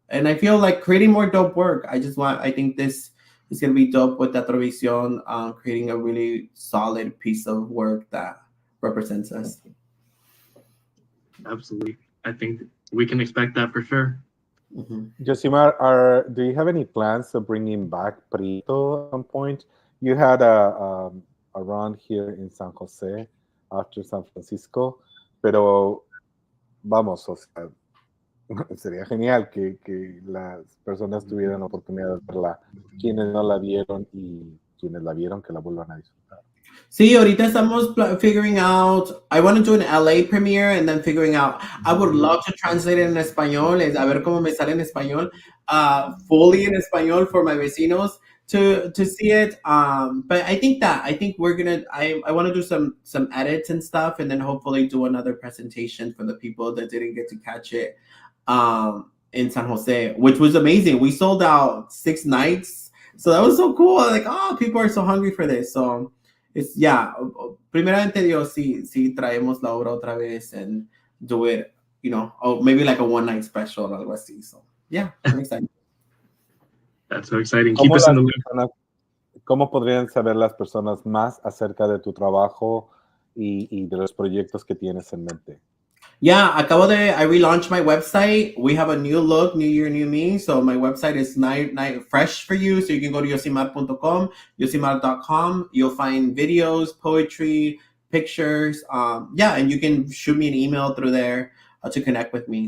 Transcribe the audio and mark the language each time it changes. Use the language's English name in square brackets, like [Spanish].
[English] And I feel like creating more dope work. I think this is going to be dope with Teatro Visión, creating a really solid piece of work that represents us. Absolutely. I think we can expect that for sure. Mm-hmm. Yosimar, do you have any plans of bringing back Prito at some point? You had a run here in San Jose after San Francisco, [Spanish] pero vamos, o sea, sería genial que las personas tuvieran la oportunidad de verla, quienes no la vieron y quienes la vieron que la vuelvan a disfrutar. Sí, ahorita estamos [English] figuring out. I want to do an LA premiere and then figuring out. I would love to translate it in español. [Spanish] A ver cómo me sale en español. [English] Fully in español for my [Spanish] vecinos [English] to see it. But I think we're gonna. I want to do some edits and stuff, and then hopefully do another presentation for the people that didn't get to catch it in San Jose, which was amazing. We sold out 6 nights, so that was so cool. Like, oh, people are so hungry for this. So. It's [Spanish] primeramente Dios, si traemos la obra otra vez [English] and do it, you know, or maybe like a one-night special or [Spanish] algo así. [English] So yeah, I'm excited. That's so exciting. Keep us in the loop. [Spanish] ¿Cómo podrían saber las personas más acerca de tu trabajo y de los proyectos que tienes en mente? [English] Yeah, I relaunched my website. We have a new look, new year, new me. So my website is fresh for you. So you can go to yosimar.com, yosimar.com. You'll find videos, poetry, pictures. And you can shoot me an email through there to connect with me.